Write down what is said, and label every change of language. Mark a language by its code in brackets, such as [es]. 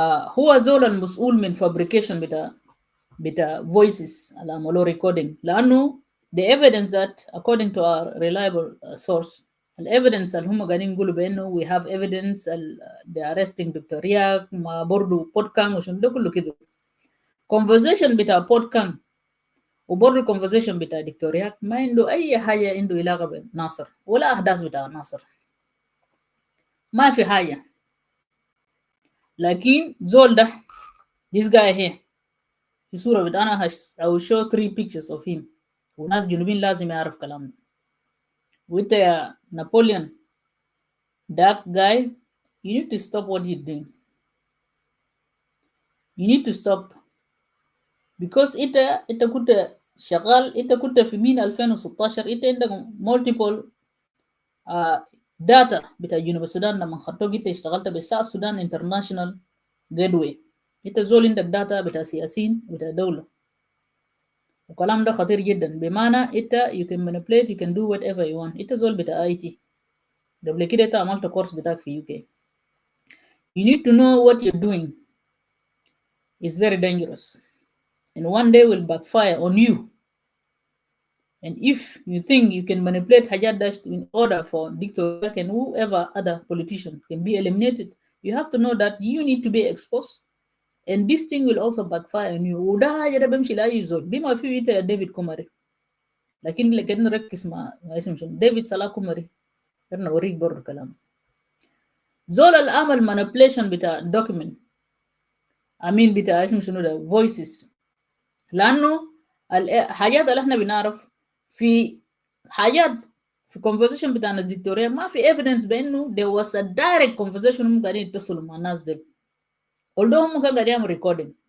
[ar] هو زول المسؤول من فابريكيشن بتاع voices اللي عملوا ريكوردينج، لانه [en] the evidence that according to our reliable source evidence [ar] اللي هم قاعدين يقولوا بانه [en] we have evidence the arresting [ar] دكتور رياك ما برضو بودكام وشنو ده كله كده conversation بتاع بودكام وبرضو conversation بتاع دكتور رياك ما عنده اي حاجه عنده علاقه بناصر ولا احداث بتاع ناصر، ما في حاجه. لكن زول ده [en] this guy here [ar] في صوره بتاعنا [en] I will show 3 pictures of him [ar] وناس جنوبين لازم يعرف كلامنا. وانت يا نابليون [en] that guy you need to stop what you're doing. You need to stop because [ar] انت كنت شغال، انت كنت في مين 2016 انت عندك [en] multiple data [ar] بتاع جنوب السودان لما خطوك انت اشتغلت بالساوث سودان انترناشونال جيتوي. انت زول عندك داتا بتاع سياسيين بتاع دولة وكلام ده خطير جدا، بمعنى انت [en] you can manipulate you can do whatever you want. [ar] انت زول بتاع IT قبل كده انت عملت كورس بتاعك في UK. [en] You need to know what you're doing is very dangerous and one day will backfire on you. And if you think you can manipulate [ar] حاجات ده [en] in order for Dr. and whoever other politician can be eliminated, you have to know that you need to be exposed and this thing will also backfire on you. [ar] وده حاجة ده بمشي لأي زول بما فيه انت ديفيد كوماري. لكن لكن نركز مع اسمه شنو ديفيد صلاح كوماري كنا أوريك برضه كلام زول العمل manipulation بتاع document أمين بتاع اسمه شنو ده voices، لأنه الحاجات اللي احنا بنعرف في حاجات في conversation بتاع الناس دكتوريا ما في evidence بأنه [en] there was a direct conversation [ar] هم قاعدين يتصلوا مع الناس دي although هم كانوا قاعدين يعملوا recording.